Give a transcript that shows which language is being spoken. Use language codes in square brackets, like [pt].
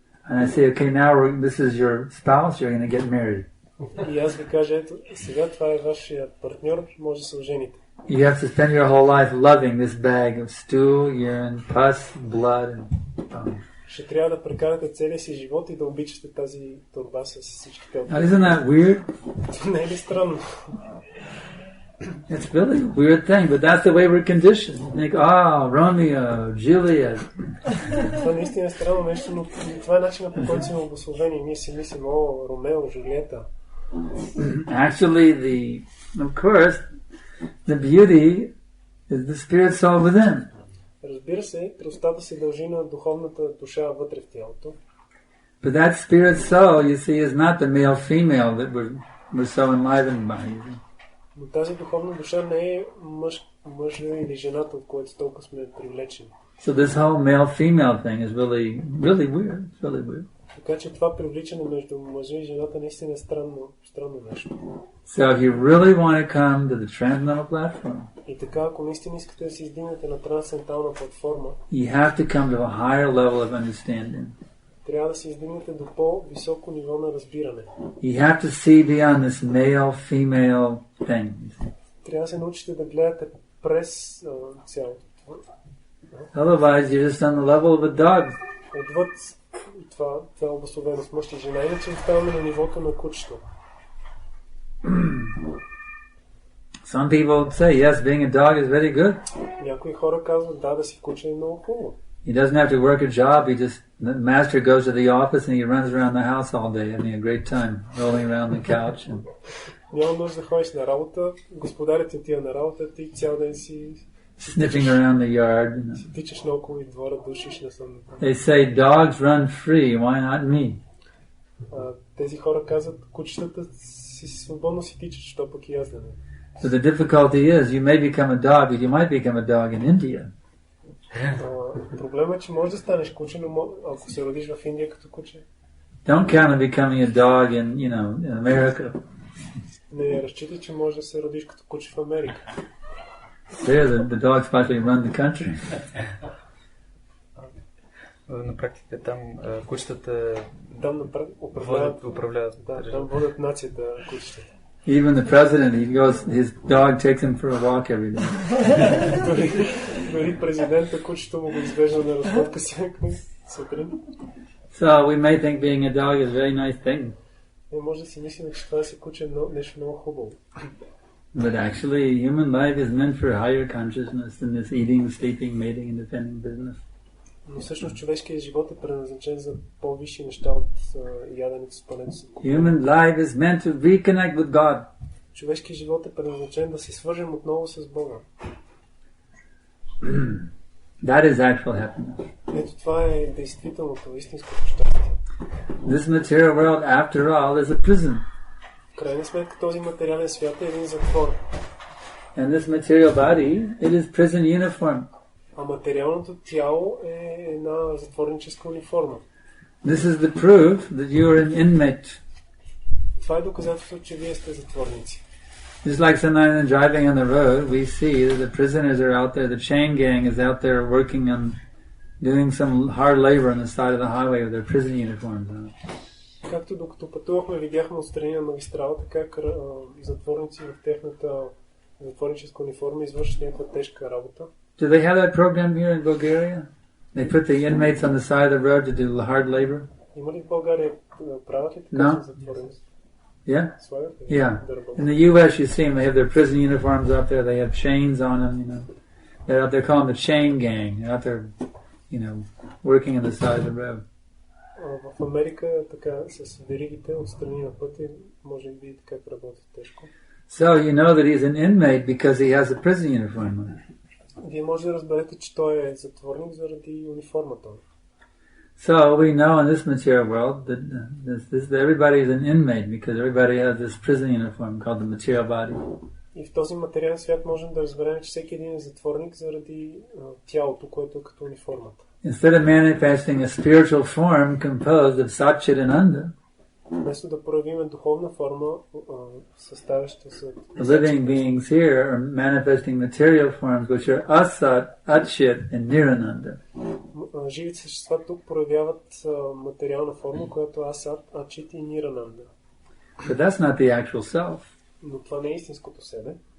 [en] And I say, okay, now this is your spouse, you're going to get married. [bg] И аз ви кажа, ето, сега това е вашия партньор, може да се ожените. [en] You have to spend your whole life loving this bag of stool, urine, pus, blood, and bone. [bg] Ще трябва да прекарате целия си живот и да обичате тази торба с всичките от. [en] Now, isn't that weird? [bg] Не е ли странно? [en] It's really a weird thing, but that's the way we're conditioned. You think, Romeo, Juliet. [bg] Това наистина е странно нещо, но това е начинът, по който сме обусловени. Ние си мислим, Ромео, Жулиета. [en] Actually, of course, the beauty is the spirit soul within. [bg] Разбира се, красотата се дължи на духовната душа вътре в тялото. [en] But that spirit soul, you see, is not the male-female that we're we're so enlivened by. [bg] Но тази духовна душа не е мъжа или жената, от който толкова сме привлечени. [en] So this whole male-female thing is really weird. It's really weird. [bg] Така че това привличане между мъжа и жената наистина е странно нещо. [en] So if you really want to come to the transcendental platform, [bg] И така, ако наистина искате да се издигнете на трансцендентална платформа, [en] you have to come to a higher level of understanding. [bg] трябва да се издигнете до по-високо ниво на разбиране. [en] You have to see beyond this male-female thing. [bg] Трябва да се научите да гледате през цялото. [en] Otherwise, you're just on the level of a dog. [bg] Отвъд това обособено с мъж и жена, иначе оставаме на нивото на кучето. [en] Some people say, yes, being a dog is very good. [bg] Някои хора казват, да си куче е много хубаво. [en] He doesn't have to work a job. The master goes to the office and he runs around the house all day, having a great time, rolling around the couch. [bg] Няма нужда да ходиш на работа, господарят отива на работа, ти цял ден си [en] sniffing around the yard. [bg] Си тичаш наоколо и двора, душиш на сън. [en] They say dogs run free, why not me? [bg] Тези хора казват, кучетата си свободно си тичат, що пък и аз да не. [en] So the difficulty is, you may become a dog, but you might become a dog in India. [bg] Проблемът е, че можеш да станеш куче, но ако се родиш в Индия като куче. [en] Don't count on becoming a dog in America. [bg] Не разчитай, че можеш да се родиш като куче в Америка. [en] There, the dogs actually run the country. [bg] На практика там кучетата управляват. Да, там водят нацията кучетата. [en] Even the president, his dog takes him for a walk every day. [bg] Дори президента кучето му го извежда на разходка всяка сутрин. [en] So we may think being a dog is a very nice thing. [bg] Може да си мислим, че това си куче е нещо много хубаво. [en] But actually, human life is meant for higher consciousness than this eating, sleeping, mating, and defending business. [bg] Но всъщност човешкият живот е предназначен за по-висши неща от яденето, спането. [en] Human life is meant to reconnect with God. [bg] Човешкият живот е предназначен да се свържем отново с Бога. [en] That is actual happiness. [bg] Ето това е действителното, истинското щастие. [en] This material world, after all, is a prison. [bg] В крайна сметка този материален свят е един затвор. [en] And this material body, it is prison uniform. [bg] А материалното тяло е една затворническа униформа. [en] This is the proof that you are an inmate. [bg] Това е доказателство, че вие сте затворници. [en] Just like sometimes in driving on the road, we see that the prisoners are out there, the chain gang is out there working on doing some hard labor on the side of the highway with their prison uniforms on. [bg] Както докато пътувахме, видяхме отстрани на магистралата как затворници в техната затворническа униформа извършват някаква тежка работа. [en] Do they have that program here in Bulgaria? They put the inmates on the side of the road to do hard labor? [bg] Има ли в България правят ли така затворници? [en] Yeah? Yeah. In the U.S. you see them, they have their prison uniforms out there, they have chains on them, They're out there calling the chain gang. They're out there, working on the side of the road. [bg] В Америка така с веригите отстрани на пътя може да видите как работят тежко. [en] So you know that he's an inmate because he has a prison uniform on. [bg] Вие може да разберете, че той е затворник заради униформата. [en] So we know in this material world that everybody is an inmate because everybody has this prison uniform called the material body. [bg] И в този материален свят можем да разберем, че всеки един е затворник заради тялото, което е като униформата. [en] Instead of manifesting a spiritual form composed of Satchit and Ananda, [bg] вместо да проявим духовна форма, съставяща се [en] living beings here are manifesting material forms which are Asat, Atchit and Nirananda. [bg] Живите същества тук проявяват материална форма, която е Асат, Ачит и Нирананда. [en] But that's not the actual self. [bg] Но това не е истинското себе.